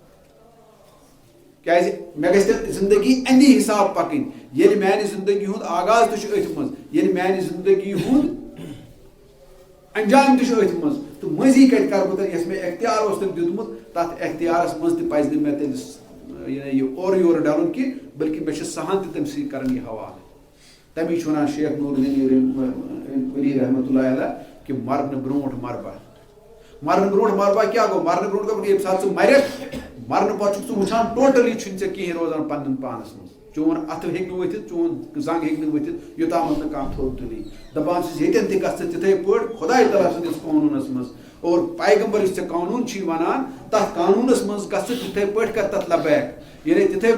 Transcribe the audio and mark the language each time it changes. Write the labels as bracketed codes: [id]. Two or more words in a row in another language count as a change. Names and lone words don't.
[ks] کیازِ مےٚ گژھِ تیٚلہِ زندگی امی حساب پکٕنۍ ییٚلہِ میانہِ زندگی ہُنٛد آغاز تہِ چھُ أتھۍ منٛز ییٚلہِ میانہِ زندگی ہُنٛد انجام تہِ چھُ أتھۍ منٛز تہٕ مٔنٛزی کتہِ کرٕ بہٕ تیٚلہِ یۄس مےٚ اختیار اوس تٔمۍ دیُتمُت تتھ اختیارس منٛز تہِ پزِ نہٕ مےٚ تیٚلہِ یہِ اورٕ یورٕ ڈلُن کینٛہہ بلکہِ مےٚ چھُ سہن تہِ تٔمۍ سٕے کران یہِ حوالہٕ تمی چھُ ونان شیخ نور الدین ولی رحمۃ اللہ علیہ کہ مرنہٕ برونٛٹھ مربہ مرنہٕ برونٛٹھ مربہ کیاہ گوٚو مرنہٕ برونٛٹھ گوٚو ییٚمہِ ساتہٕ ژٕ مرکھ مرنہٕ پتہٕ چھُکھ ژٕ وٕچھان ٹوٹلی چھُنہٕ ژےٚ کِہیٖنۍ روزان پننٮ۪ن پانس منٛز چون اتھٕ ہیٚکہِ نہٕ ؤتھِتھ چون زنٛگ ہیٚکہِ نہٕ ؤتھِتھ یوٚتامتھ نہٕ کانٛہہ تھوٚد تُلی دپان چھُس ییٚتٮ۪ن تہِ گژھ ژٕ تِتھٕے پٲٹھۍ خۄداے تعالیٰ سٕنٛدِس قونوٗنس منٛز اور پیغمبر یُس ژےٚ قونوٗن چھُے ونان تتھ قانوٗنس منٛز گژھ ژٕ تِتھٕے پٲٹھۍ کر تتھ لبیک یعنی تِتھٕے